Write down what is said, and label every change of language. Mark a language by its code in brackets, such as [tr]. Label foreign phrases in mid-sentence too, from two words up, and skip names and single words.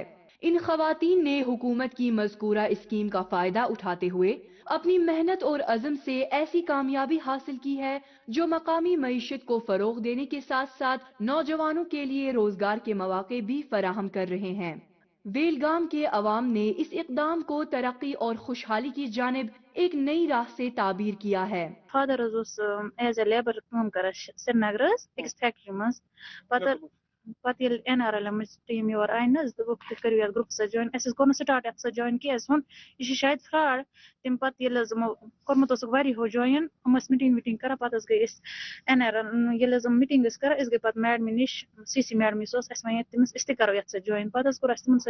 [ur] ان خواتین نے حکومت کی مذکورہ اسکیم کا فائدہ اٹھاتے ہوئے اپنی محنت اور عزم سے ایسی کامیابی حاصل کی ہے جو مقامی معیشت کو فروغ دینے کے ساتھ ساتھ نوجوانوں کے لیے روزگار کے مواقع بھی فراہم کر رہے ہیں. ویلگام کے عوام نے اس اقدام کو ترقی اور خوشحالی کی جانب ایک نئی راہ سے تعبیر کیا ہے. [en] father is a labour [ks] کام کران سری نگر أکس فیکٹری مز پتہ پتہ ییٚلہِ NRLM ٹیٖم یور آیہِ نہٕ حظ دوٚپُکھ تُہۍ کٔرِو یتھ گرُپس سۭتۍ جوین اَسہِ حظ کوٚر نہٕ سٹاٹ یتھ سۭتۍ جوین کینٛہہ اَسہِ ووٚن یہِ چھُ شاید فراڈ تمہِ پتہٕ ییٚلہِ حظ یِمو کوٚرمُت اوسُکھ واریاہو جوین یِم ٲسۍ میٖٹِنٛگ ویٖٹِنٛگ کران پتہٕ حظ گٔے أسۍ ییٚلہِ حظ یِم میٖٹِنٛگ ٲسۍ کران أسۍ گٔے پتہٕ میڈمہِ نِش CC میڈم یُس اوس اَسہِ وَنے تٔمِس أسۍ تہِ کرو یتھ سۭتۍ جوین پتہٕ حظ کوٚر اَسہِ تِمن سۭتۍ